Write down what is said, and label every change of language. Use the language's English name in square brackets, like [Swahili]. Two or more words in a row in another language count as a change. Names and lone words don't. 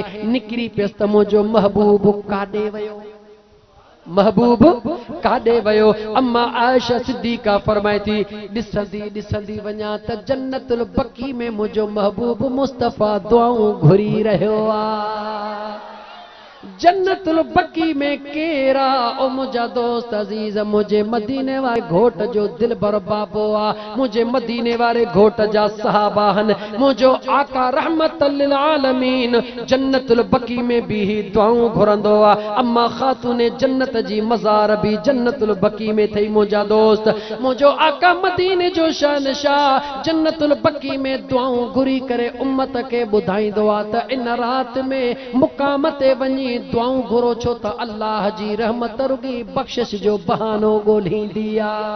[Sindhi] निकरी पियसि त मुझो महबूब काॾे वयो, महबूब काॾे वयो। अम्मा आयशा सिद्दीका फरमाए थी, ॾिसंदी ॾिसंदी वञा त जन्नतुल बकी में मुझो महबूब मुस्तफ़ा दुआऊं घुरी रहियो आ। जन्नतुल बकी में केरा? ओ मुझा दोस्त अजीज, मुझे मदीने वारे घोट जो दिल भर बाबो आ, मुझे मदीने वारे घोट जा सहाबा हन। मुझो आका [Arabic] رحمة للعالمين [Sindhi] जन्नतुल बकी में भी दुआऊं घुरंदो आ। अम्मा खातूने जन्नत जी मज़ार भी जन्नतुल बकी में थई। मुझा दोस्त, मुझो आका मदीने जो शहनशाह जन्नतुल बकी में दुआऊं घुरी करे उम्मत के ॿुधाईंदो आ त इन रात में मुकाम ते वञी दुआऊं घुरो, छो त अल्लाह जी रहमत रुगी बख्शिश जो बहानो ॻोल्हींदी आ।